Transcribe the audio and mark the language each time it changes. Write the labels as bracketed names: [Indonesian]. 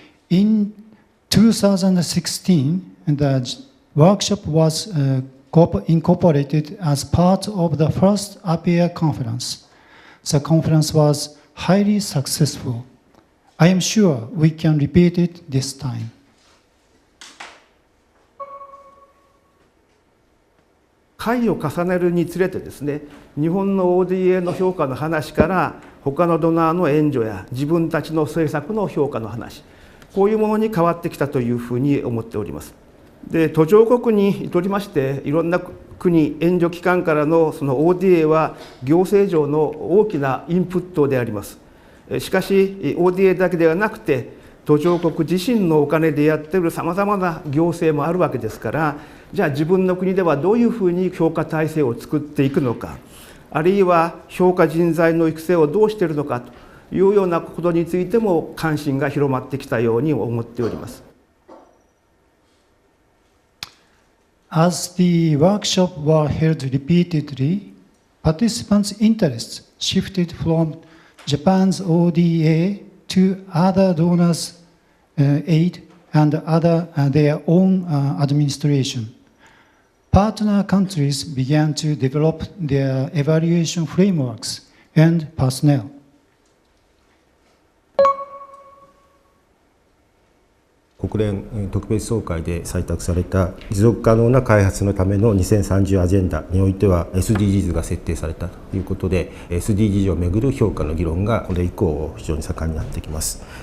[English] In 2016, the workshop was incorporated as part of the first APEA Conference. The conference was highly successful. I am sure we can repeat it this time. [Japanese] 回を重ねるにつれてですね、日本の ODA の評価の話から他のドナーの援助や自分たちの政策の評価の話、こういうものに変わってきたというふうに思っております。で、途上国にとりましていろんな国援助機関からのその ODA は行政上の大きなインプットであります。しかし ODA だけではなくて途上国自身のお金でやっているさまざまな行政もあるわけですから、じゃあ自分の国ではどういうふうに評価体制を作っていくのか、あるいは評価人材の育成をどうしているのかというようなことについても関心が広まってきたように思っております。 [English] As the workshop were held repeatedly, participants' interests shifted from Japan's ODA to other donors' aid and their own administration. Partner countries began to develop their evaluation frameworks and personnel. [Japanese] 国連特別総会で採択された持続可能な開発のための2030アジェンダにおいては SDGs が設定されたということで SDGs をめぐる評価の議論がこれ以降非常に盛んになってきます。